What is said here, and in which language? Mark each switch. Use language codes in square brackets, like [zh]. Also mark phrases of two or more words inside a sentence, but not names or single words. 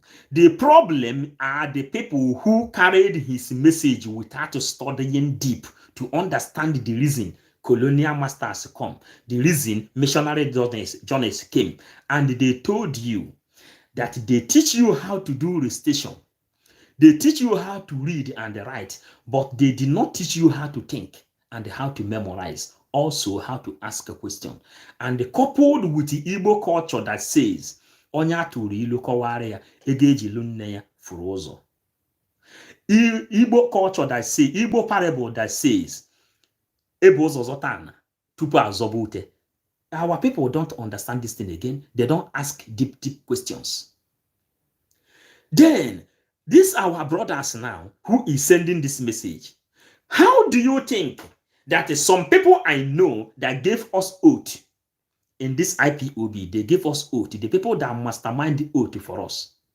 [en] The problem are the people who carried his message without studying deep to understand the reason colonial masters come, the reason missionary journeys came, and they told you that they teach you how to do recitation. They teach you how to read and write, but they did not teach you how to think and how to memorize, also how to ask a question. And coupled with the Igbo culture that says, [ig] Onya tụrụ ilu kọwara ya, ego ejilu nne ya furu ụzọ. [en] Igbo culture that says, Igbo parable that says, [ig] ebe ụzọ zọta ana tupu azọba ute. [en] Our people don't understand this thing again. They don't ask deep questions. Then, these are our brothers now who is sending this message. How do you think that some people I know that gave us oath in this IPOB, they gave us oath, the people that mastermind the oath for us?